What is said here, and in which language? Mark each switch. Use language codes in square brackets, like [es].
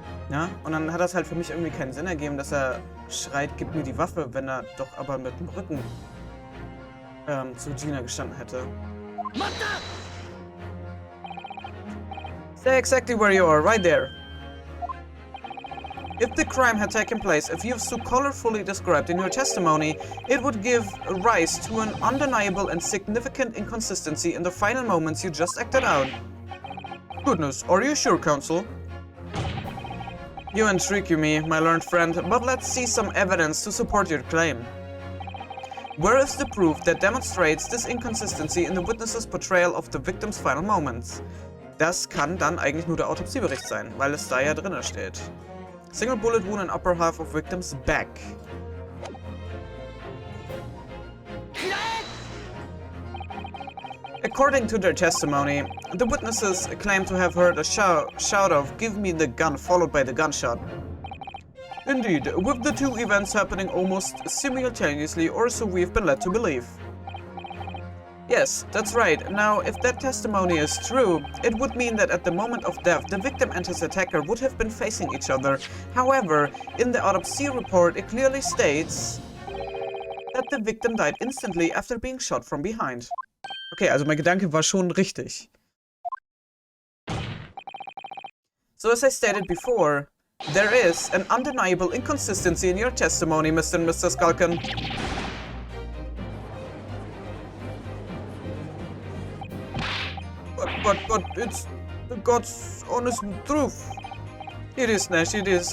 [de] Ja, und dann hat das halt für mich irgendwie keinen Sinn ergeben, dass er schreit, gib mir die Waffe, wenn er doch aber mit dem Rücken zu Gina gestanden hätte. [en] Stay exactly where you are, right there. If the crime had taken place as you've so colorfully described in your testimony, it would give rise to an undeniable and significant inconsistency in the final moments you just acted out. Goodness, are you sure, counsel? You intrigue me, my learned friend, but let's see some evidence to support your claim. Where is the proof that demonstrates this inconsistency in the witness's portrayal of the victim's final moments? [de] Das kann dann eigentlich nur der Autopsiebericht sein, weil es da ja drin steht. [en] Single bullet wound in upper half of victim's back. According to their testimony, the witnesses claim to have heard a shout of "Give me the gun," followed by the gunshot. Indeed, with the two events happening almost simultaneously, or so we've been led to believe. Yes, that's right. Now, if that testimony is true, it would mean that at the moment of death, the victim and his attacker would have been facing each other. However, in the autopsy report, it clearly states that the victim died instantly after being shot from behind. [de] Okay, also mein Gedanke war schon richtig. [en] So as I stated before, there is an undeniable inconsistency in your testimony, Mr. and Mr. Skulkin. but it's the God's honest truth. It is, Nash, it is.